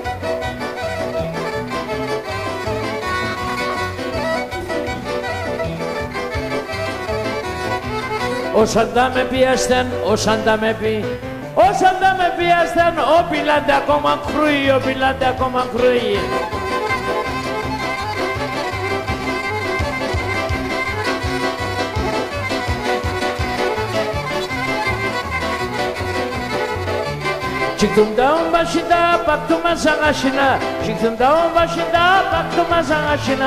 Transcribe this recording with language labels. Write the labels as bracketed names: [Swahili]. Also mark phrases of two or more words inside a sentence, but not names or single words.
[Pontic] Όσαν τα με πιέστεν, όσαν τα με πιέστεν, ο πιλάτε ακόμα κρούει, ο πιλάτε ακόμα κρούει. [Turkish] Çıktım dağın başında, baktım Hasan aşına. Çıktım dağın başında, baktım Hasan aşına.